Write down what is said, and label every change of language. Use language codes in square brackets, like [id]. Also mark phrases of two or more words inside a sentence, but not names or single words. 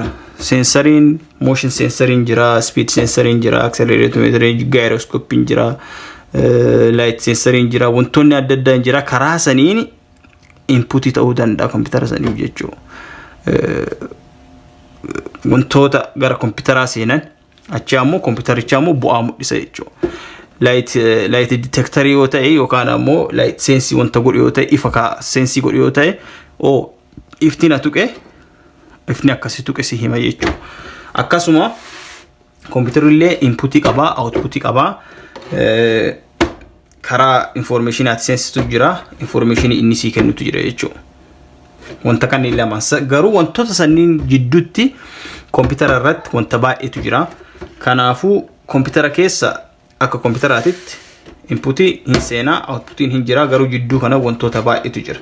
[om] Sensoriin [en] motion sensorin [om] jira, [en] speed sensorin [om] jira, [en] accelerometer, gyroscope [om] jira, [en] light sensorin [om] jira, wantoonni adda addaa jira. Karaa saniin input ta'uu danda'a computer saniif jechuudha. Wantoota gara computeraa seenan achi ammoo computericha ammoo bu'aa mul'isa jechuudha. [en] Light detector [om] yoo ta'e yookaan ammoo [en] light sense [om] wanta godhu yoo ta'e ifa ka sense godhu yoo ta'e iftiin tuqe ifni akkasii tuqe si hima jechuudha. Akkasuma computerillee input qaba output qaba. Karaa [en] information at sense [om] tu jira information inni si kennutu jira jechuudha. Wanta kanneen lama garuu wantoota sanniin jidduutti computer irratti wanta baay'eetu jira. Kanaafuu computer keessa akka computeratitti input hin seena output hin jira garuu jidduu kana wantoota baay'eetu jira.